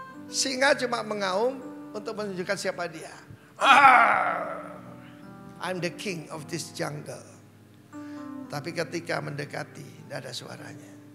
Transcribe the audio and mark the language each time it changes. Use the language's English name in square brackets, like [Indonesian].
[Indonesian] Singa cuma mengaum untuk menunjukkan siapa dia. [English] I'm the king of this jungle. [Indonesian] Tapi ketika mendekati, tidak ada suaranya.